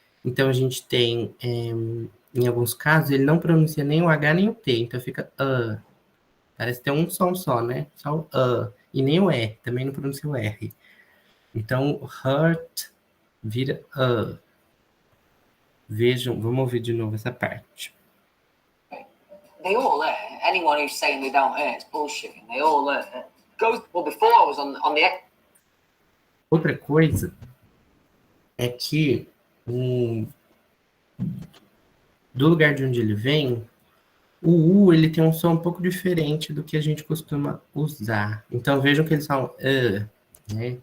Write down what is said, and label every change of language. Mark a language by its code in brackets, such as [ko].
[pt] Então a gente tem, em alguns casos, ele não pronuncia nem o H nem o T, então fica Parece ter um som só, né? Só o e nem o R, também não pronuncia o R. Então, hurt vira Vejam, vamos ouvir de novo essa parte. [en] They all learn. Anyone who's saying they don't learn, it's bullshit. They all learn. Well, before I was on the... [pt] Outra coisa é que do lugar de onde ele vem, o U ele tem um som um pouco diferente do que a gente costuma usar. Então vejam que eles falam né?